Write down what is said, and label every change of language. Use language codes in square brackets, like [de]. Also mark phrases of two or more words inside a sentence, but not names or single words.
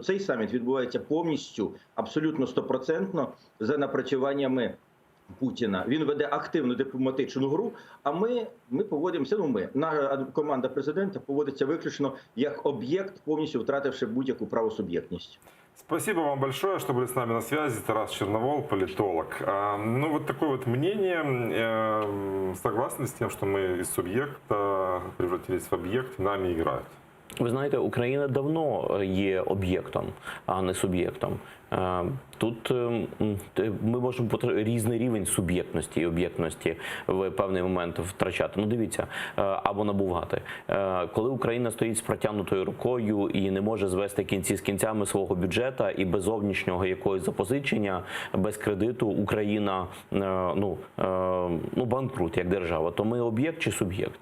[uk] Цей саміт відбувається повністю, абсолютно 100% за напрацюваннями Путіна. Він веде активну дипломатичну гру, а ми поводимося, команда президента поводиться виключно як об'єкт, повністю втративши будь-яку правосуб'єктність. [ru] Спасибо вам большое, что были с нами на связи. Тарас Черновол, политолог. Ну, вот такое вот мнение. Согласны с тем, что мы из субъекта превратились в объект, нами играют? [uk] Ви знаєте, Україна давно є об'єктом, а не суб'єктом. Тут ми можемо різний рівень суб'єктності і об'єктності в певний момент втрачати. Ну, дивіться, або набувати. Коли Україна стоїть з протягнутою рукою і не може звести кінці з кінцями свого бюджету і без зовнішнього якогось запозичення, без кредиту, Україна банкрут як держава, то ми об'єкт чи суб'єкт?